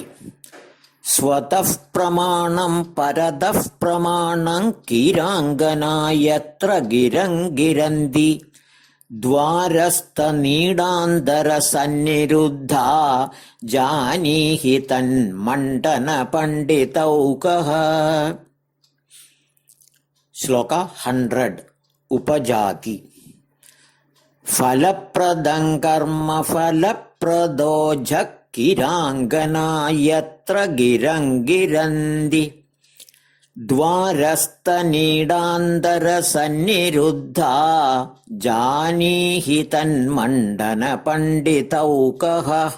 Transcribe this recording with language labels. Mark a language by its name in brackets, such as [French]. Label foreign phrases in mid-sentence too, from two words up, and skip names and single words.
[Sanskrit] स्वतः प्रमाणं परतः प्रमाणं कीराङ्गना यत्र गिरं गिरन्ति द्वारस्थनीडान्तरसन्निरुद्धा जानीहि तन्मण्डनपण्डितौकः. श्लोक 100. उपजाति. ഫലപ്രദം കർമ്മ ഫലപ്രദോ കിരാംഗനായത്ര ഗിരം ഗിരന്തി ദ്വാരസ്ഥനീടാന്തരസന്നിരുദ്ധ ജാനീഹി തന്മണ്ഡന പണ്ഡിതൗകഃ.